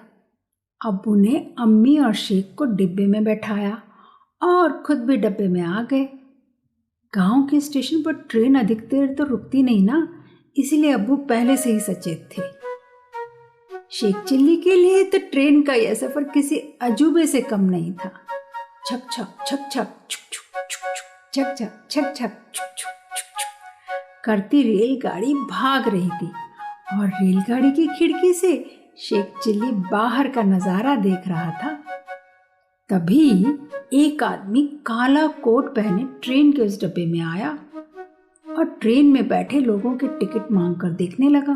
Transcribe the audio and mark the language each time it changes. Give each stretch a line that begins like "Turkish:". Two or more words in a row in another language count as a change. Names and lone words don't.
Hindi: अब्बू ने अम्मी और शेख को डिब्बे में बैठाया और खुद भी डब्बे में आ गए। गांव के स्टेशन पर ट्रेन अधिक देर तो रुकती नहीं ना, इसीलिए अब्बू पहले से ही सचेत थे। शेख चिल्ली के लिए तो ट्रेन का यह सफर किसी अजूबे से कम नहीं था। छक छक छक छक छुक छुक छुक छुक छक छक छक छक छुक छुक छुक छुक करती रेलगाड़ी भाग रही थी और रेलगाड़ी की खिड़की से शेख चिल्ली बाहर का नजारा देख रहा था। तभी एक आदमी काला कोट पहने ट्रेन के उस डब्बे में आया और ट्रेन में बैठे लोगों के टिकट मांगकर देखने लगा।